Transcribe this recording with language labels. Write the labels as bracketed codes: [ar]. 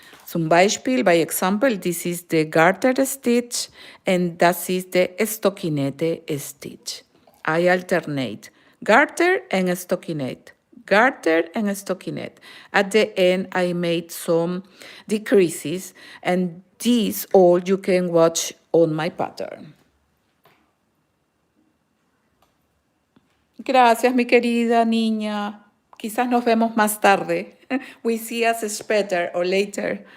[de] Zum Beispiel, [en] by example, this is the garter stitch and that is the stockinette stitch. I alternate garter and stockinette, garter and stockinette. At the end, I made some decreases, and these all you can watch on my pattern. [es] Gracias, mi querida niña. Quizás nos vemos más tarde. [en] We see us better or later.